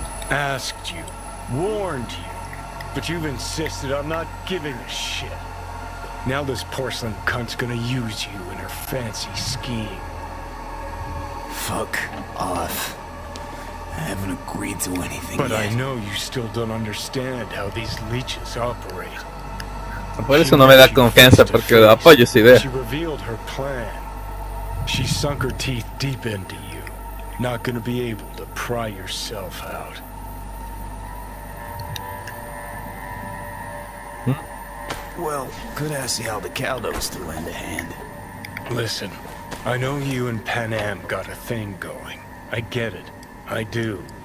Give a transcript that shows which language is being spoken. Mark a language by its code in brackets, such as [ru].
[en] Asked you, warned you, but you've insisted on not giving a shit. Now this porcelain cunt's gonna use you in her fancy scheme. Fuck off. I haven't agreed to anything But yet. I know you still don't understand how these leeches operate. [es] Por eso no me da confianza, porque apoyo esa idea. [en] She revealed her plan. She sunk her teeth deep into you. Not gonna be able to pry yourself out. Well, could ask the Aldecaldos to lend a hand. Listen, I know you and Pan Am got a thing going. I get it. I do.